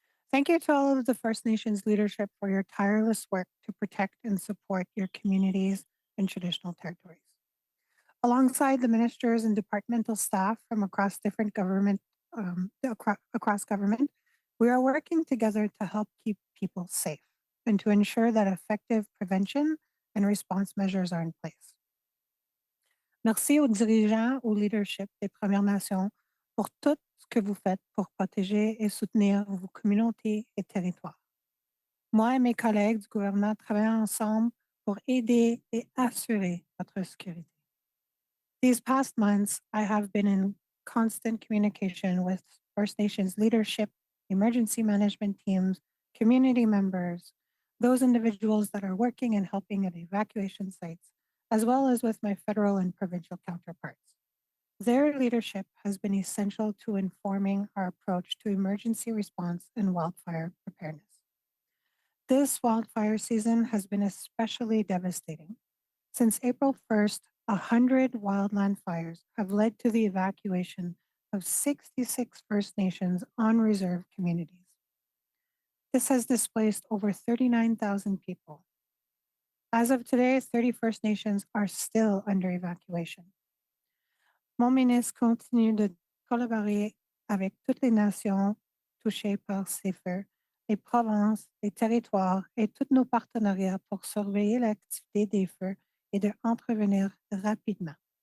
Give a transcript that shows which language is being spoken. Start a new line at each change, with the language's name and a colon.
English: Thank you to all of the First Nations leadership for your tireless work to protect and support your communities and traditional territories. Alongside the ministers and departmental staff from across different government, across government, we are working together to help keep people safe and to ensure that effective prevention and response measures are in place.
French: Merci aux dirigeants, au leadership des Premières Nations pour tout ce que vous faites pour protéger et soutenir vos communautés et territoires. Moi et mes collègues du gouvernement travaillons ensemble pour aider et assurer votre sécurité.
English: These past months, I have been in constant communication with First Nations leadership, emergency management teams, community members, those individuals that are working and helping at evacuation sites, as well as with my federal and provincial counterparts. Their leadership has been essential to informing our approach to emergency response and wildfire preparedness. This wildfire season has been especially devastating. Since April 1st, 100 wildland fires have led to the evacuation of 66 First Nations on-reserve communities. This has displaced over 39,000 people. As of today, 30 First Nations are still under evacuation.
French: Mon ministre continue de collaborer avec toutes les nations touchées par ces feux, les provinces, les territoires et tous nos partenariats pour surveiller l'activité des feux et de intervenir rapidement.